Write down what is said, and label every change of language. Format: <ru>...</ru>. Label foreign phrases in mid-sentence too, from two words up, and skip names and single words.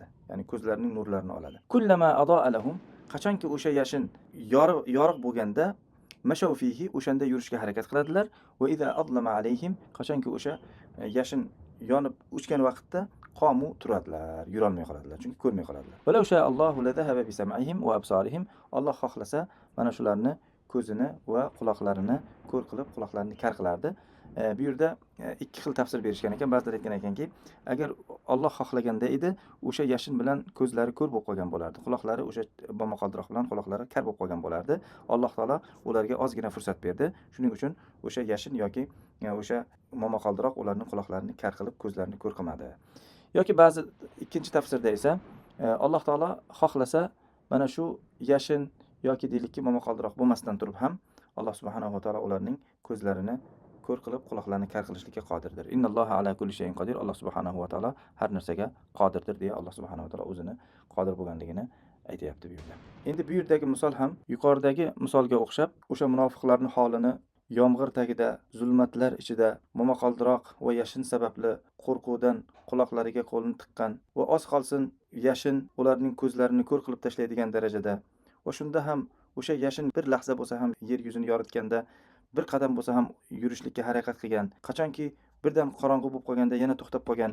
<uz>Ya'ni ko'zlarining nurlarini oladi.</uz> <ar>كلما أضاء لهم,</ar> <uz>qachonki o'sha yashin yorug' bo'lganda</uz> <ar>مشوا فيه,</ar> <uz>o'shanda yurishga harakat qiladilar.</uz> <ar>وإذا أظلم عليهم,</ar> <uz>qachonki o'sha yashin yonib o'chgan vaqtda qomu turadilar, yurolmay qoladilar, chunki ko'rmay qoladilar.</uz> <ar>ولو شاء الله لذهب بسمعهم وأبصارهم.</ar> <uz>Alloh xohlasa mana shularni ko'zini va quloqlarini ko'r qilib, quloqlarini kar qilardi. Bu yerda ikki xil tafsir berishgan ekan. Ba'zilar aytgan ekanki, agar Alloh xohlaganda edi, o'sha yashin bilan ko'zlari ko'r bo'lib qolgan bo'lardi. Quloqlari o'sha momaqaldiroq bilan quloqlari kar bo'lib qolgan bo'lardi. Alloh taolo ularga ozgina fursat berdi. Shuning uchun o'sha yashin yoki o'sha momaqaldiroq ularning quloqlarini kar qilib, ko'zlarini ko'r qilmadi. Yoki ba'zi ikkinchi tafsirda esa Alloh taolo xohlasa mana shu yashin yoki deylikki momaqaldiroq bo'lmasdan turib ham Alloh</uz> <ar>سبحانه وتعالى</ar> <uz>ularning ko'zlarini ko'r qilib, quloqlarini kar qilishlikka qodirdir.</uz> <ar>إن الله على كل شيء قدير.</ar> <uz>Alloh</uz> <ar>سبحانه وتعالى</ar> <uz>har narsaga qodirdir deya Alloh</uz> <ar>سبحانه وتعالى</ar> <uz>o'zini qodir bo'lganligini aytayapti bu yerda. Endi bu yerdagi misol ham yuqoridagi misolga o'xshab, o'sha munofiqlarning holini yomg'ir tagida, zulmatlar ichida, momaqaldiroq va yashin sababli qo'rquvdan quloqlariga qo'lini tiqqan va oz qolsin yashin ularning ko'zlarini ko'r qilib tashlaydigan darajada va shunda ham o'sha yashin bir lahza bo'lsa ham yer yuzini yoritganda, bir qadam bo'lsa ham yurishlikka harakat qilgan, qachonki birdan qorong'u bo'lib qolganda yana to'xtab qolgan.</uz>